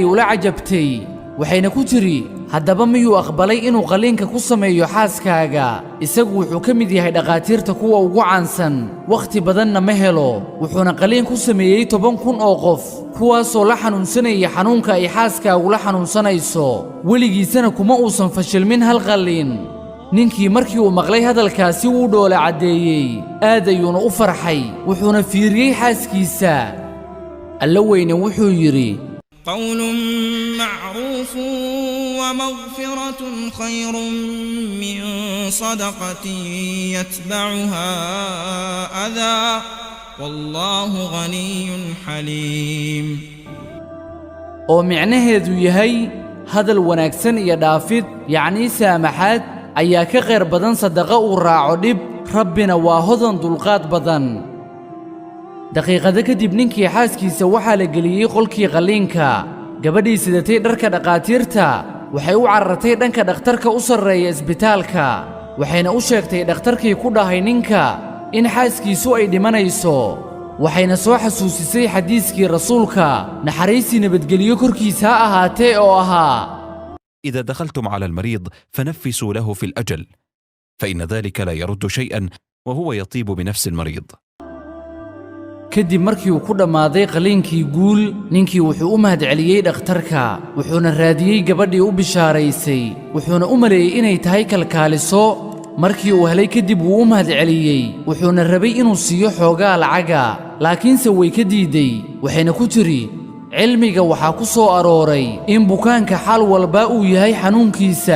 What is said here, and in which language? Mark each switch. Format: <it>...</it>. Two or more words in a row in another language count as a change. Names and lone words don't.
<so>ula cajabtay waxayna ku tidhi haddaba miyuu aqbalay inuu qaliinka ku sameeyo xaaskaaga isagu wuxuu ka mid yahay dhaqaatiirta kuwa ugu caansan wakhti badanna ma helo wuxuuna qaliin ku sameeyey 10,000 oo qof kuwaasoo la xanuunsanaya xanuunka ay xaaskaagu la xanuunsanayso weligiisana kuma uusan fashilmin hal qaliin ninkii markii uu maqlay hadalkaasi wuu dhoola caddeeyey aad ayuuna u farxay wuxuuna fiiriyey xaaskiisa alla weyne wuxuu yidhi</so> <ar>قول معروف ومغفرة خير من صدقة يتبعها أذى والله غني حليم</ar> <so>oo micnaheedu yahay hadal wanaagsan iyo dhaafid yacni saamaxaad ayaa ka khayr badan sadaqa uu raaco dhib rabbina waa hodan dulqaad badan daqiiqada kadib ninkii xaaskiisa waxaa la geliyey qolkii qaliinka gabadhii sidatay dharka dhaqaatiirta waxay u carartay dhanka dhakhtarka u sarreeya isbitaalka waxayna u sheegtay dhakhtarkii ku dhahay ninka in xaaskiisu ay dhimanayso waxayna soo xasuusisay xadiiskii rasuulka naxariisii nabadgelyo korkiisa ha ahaatee oo ahaa</so> <ar>إذا دخلتم على المريض فنفسوا له في الأجل فإن ذلك لا يرد شيئا وهو يطيب بنفس المريض</ar> <so>kadib markii uu ku dhammaaday qaliinkii guul ninkii wuxuu u mahadceliyey dhakhtarka wuxuuna raadiyey gabadhii u bishaaraysay wuxuuna u maleeyey inay tahay kalkaaliso markii uu helay kadib wuu u mahadceliyey wuxuuna rabay inuu siiyo xoogaa lacaga laakiinse way ka diiday waxayna ku tidhi cilmiga waxaa ku soo arooray in bukaanka xal walba uu yahay xanuunkiisa</so>